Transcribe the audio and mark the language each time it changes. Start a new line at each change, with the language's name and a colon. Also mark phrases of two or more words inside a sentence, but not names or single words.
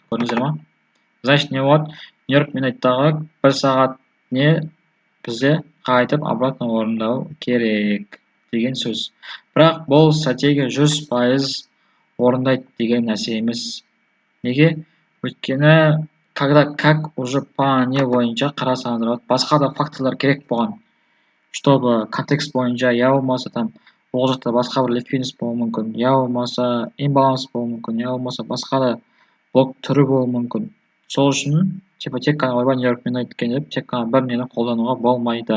Kazakh: Көрдіңіздер ма? Значит, не болады? New York Midnight'тағы бір сағат не бізде қайтып обратно орындау керек деген сөз. Бірақ бұл стратегия 100% орындайды деген нәрсе емес. Неге? Өйткені,
Russian: как уже по
Kazakh: не бойынша қарасаңыздар, басқа да факторлар керек болған.
Russian: Чтобы контекст
Kazakh: бойынша, я болмаса там ол жақта басқа бір ликвидность болуы мүмкін, я болмаса имбаланс болуы мүмкін, я болмаса басқа да блок түрі болуы мүмкін. Сол үшін, тек қана ойбай New York Midnight деп, тек қана бір нені қолдануға болмайды.